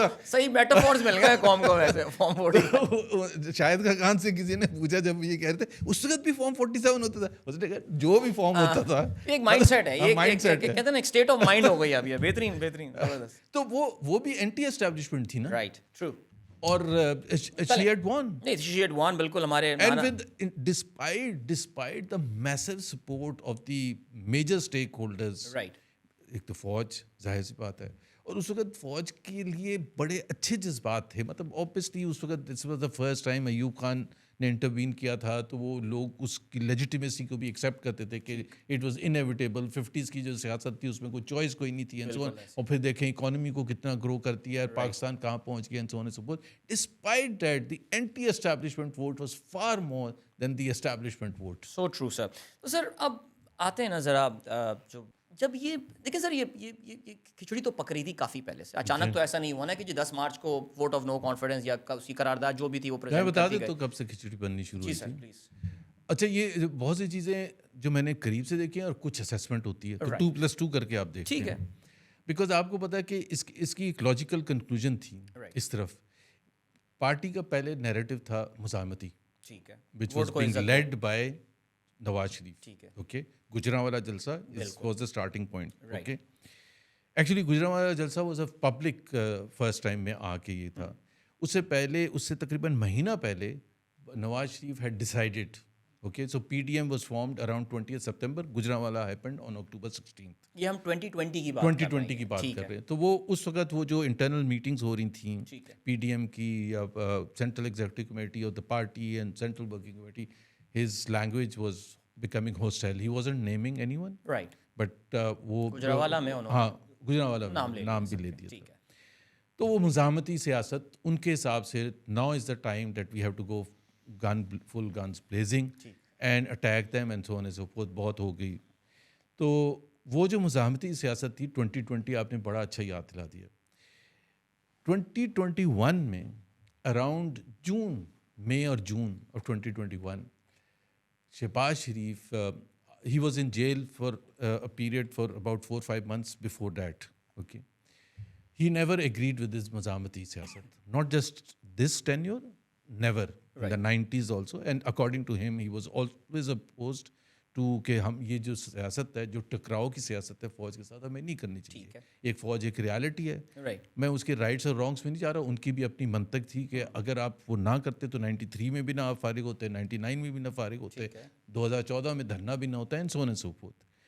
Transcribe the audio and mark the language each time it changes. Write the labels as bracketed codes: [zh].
[ur] صحیح میٹافورز مل گئے قوم کو ویسے. فارم 45 شاہد خاقان سے کسی نے پوچھا جب یہ کہہ رہے تھے, اس وقت بھی فارم 47 ہوتا تھا, اس نے کہا جو بھی فارم ہوتا تھا ایک مائنڈ سیٹ ہے, یہ کہتے ہیں نا ایک اسٹیٹ آف مائنڈ ہو گئی اب یہ. بہترین بہترین. تو وہ بھی اینٹی اسٹیبلشمنٹ تھی نا. [en] Right, true. [ur] اور [en] she had won. She had won, [ur] بالکل ہمارے. [en] And with despite the massive support of the major stakeholders. Right. [ur] ایک تو فوج, ظاہر سی بات ہے, اور اس وقت فوج کے لیے بڑے اچھے جذبات تھے. مطلب اوبیسلی اس وقت this was the first time Ayub Khan نے انٹروین کیا تھا, تو وہ لوگ اس کی لیجیٹیمیسی کو بھی ایکسیپٹ کرتے تھے کہ اٹ واز انیویٹیبل. 50s کی جو سیاست تھی اس میں کوئی چوائس کوئی نہیں تھی, اور پھر دیکھیں اکانومی کو کتنا گرو کرتی ہے, پاکستان کہاں پہنچ گیا, and so on and so forth. [en] Despite that the anti establishment vote was far more than the establishment vote. So true sir. [ur] تو سر اب آتے ہیں نا ذرا, جو جب یہ دیکھیں سر, یہ کھچڑی تو پک رہی تھی کافی پہلے سے, اچانک تو ایسا نہیں ہوا نا کہ جی 10 مارچ کو ووٹ آف نو کانفیڈنس یا اسی قرارداد جو بھی تھی وہ پریزنٹ بتا دیں تو کب سے کھچڑی بننی شروع ہوئی تھی. اچھا, یہ بہت سی چیزیں جو میں نے قریب سے دیکھی ہیں اور کچھ اسیسمنٹ ہوتی ہے, تو 2+2 کر کے آپ دیکھیں. ٹھیک ہے, بیکاز آپ کو پتا ہے کہ اس کی ایک لاجیکل کنکلوژن تھی اس طرف. پارٹی کا پہلے نیریٹو تھا مزاحمتی, ٹھیک ہے, [en] which was being led by Nawaz Sharif. [ur] ٹھیک ہے, [en] Okay. Gujranwala jalsa was the starting point. [ur] Okay, actually Gujranwala جلسہ was a public first time میں آ کے یہ تھا. اس سے پہلے, اس سے تقریباً مہینہ پہلے Nawaz Sharif head decided, [en] Okay, so PDM was formed around 20th September. Gujranwala happened on October 16th. [ur] یہ ہم 2020 کی بات 2020 کی بات کر رہے ہیں. تو وہ اس وقت وہ جو انٹرنل میٹنگز ہو رہی تھیں PDM کی یا central executive committee of the party and central working committee, [en] his language was becoming hostile. He wasn't naming anyone. Right. But [ur] وہ گجرانوالہ میں انہوں نے ہاں گجرانوالہ نام بھی لے دیا تھا. تو وہ مزاحمتی سیاست ان کے حساب سے [en] now is the time that we have to go full guns blazing and attack them and so on and so forth. [ur] بہت ہو گئی. تو وہ جو مزاحمتی سیاست تھی 2020 آپ نے بڑا اچھا یاد دلا دیا. [en] 2021 میں around May اور June of 2021 Shehbaz Sharif he was in jail for a period for about 4-5 months before that. Okay, he never agreed with this [ur] مزاحمتی سیاست, [en] not just this tenure, never. In the 90s also, and according to him he was always opposed to [ur] کہ ہم یہ جو سیاست ہے جو ٹکراؤ کی سیاست ہے فوج کے ساتھ ہمیں نہیں کرنی چاہیے. ایک فوج ایک ریالٹی ہے, میں اس کے رائٹس اور رانگس میں نہیں جا رہا. ان کی بھی اپنی منطق تھی کہ اگر آپ وہ نہ کرتے تو 93 میں بھی نہ آپ فارغ ہوتے, 99 میں بھی نہ فارغ ہوتے, 2014 میں دھرنا بھی نہ ہوتا, and so on and so forth.